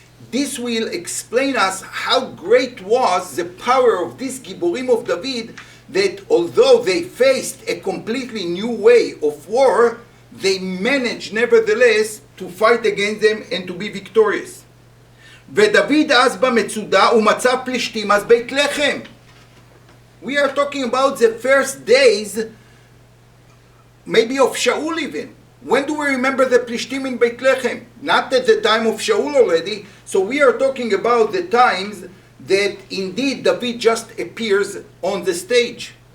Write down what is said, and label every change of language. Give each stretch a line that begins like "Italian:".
English: This will explain us how great was the power of this Giborim of David, that although they faced a completely new way of war, they managed nevertheless to fight against them and to be victorious.
Hebrew: ודוד אז במצודה ומצא פלישתים אז בית לחם.
English: We are talking about the first days, maybe of Shaul even. When do we remember the Plishtim in Beit Lechem? Not at the time of Shaul already. So we are talking about the times that indeed David just appears on the stage.